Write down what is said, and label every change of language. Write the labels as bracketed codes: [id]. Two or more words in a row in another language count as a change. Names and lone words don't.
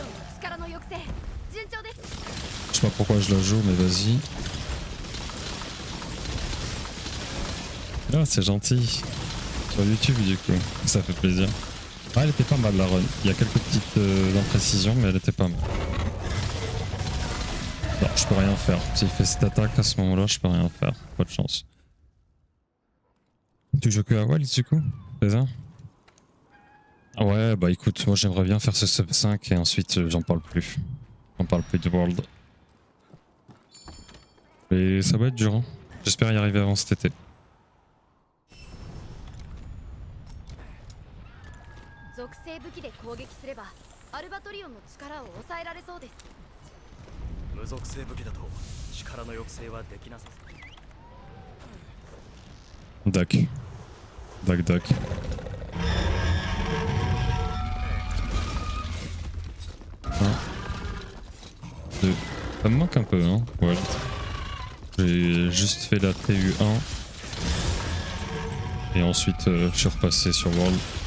[ja] 力の抑制順調です。 [fr] Je sais pas pourquoi je la joue, mais vas-y. Ah, c'est gentil. Sur YouTube, du coup, ça fait plaisir. Ah, elle était pas mal la run. Il y a quelques petites imprécisions, mais elle était pas mal. Non, je peux rien faire. S'il fait cette attaque à ce moment-là, je peux rien faire. Pas de chance. Tu joues que à Wilds du coup? C'est ça? Ah ouais, bah écoute, moi j'aimerais bien faire ce sub 5 et ensuite j'en parle plus. J'en parle plus de World. Mais ça va être dur, hein. J'espère y arriver avant cet été. [ja] 属性武器で攻撃すればアルバトリオンの力を抑えられそうです。無属性武器だと力の抑制はできなさそう。 [fr] Dac. Dac dac. Un. Deux. Ça me manque un peu, hein, World. J'ai juste fait la TU1. Et ensuite je suis repassé sur World.